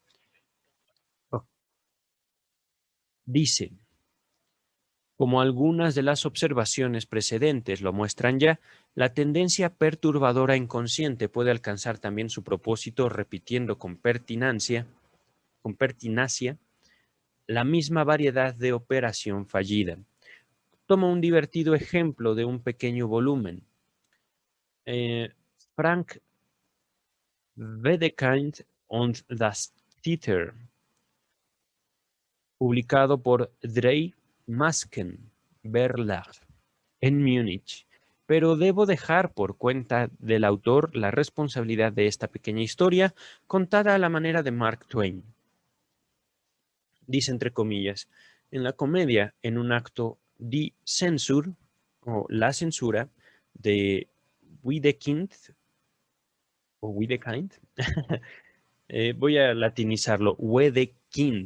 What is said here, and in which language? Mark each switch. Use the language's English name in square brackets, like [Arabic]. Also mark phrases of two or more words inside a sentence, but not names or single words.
[Spanish] Dice, como algunas de las observaciones precedentes lo muestran ya, la tendencia perturbadora inconsciente puede alcanzar también su propósito repitiendo con pertinacia la misma variedad de operación fallida. Toma un divertido ejemplo de un pequeño volumen. Frank Wedekind und das Theater, publicado por Drei Masken Verlag en Múnich. Pero debo dejar por cuenta del autor la responsabilidad de esta pequeña historia contada a la manera de Mark Twain. Dice entre comillas, en la comedia, en un acto Die Censur, o la censura, de Wedekind, o Wedekind, voy a latinizarlo, Wedekind.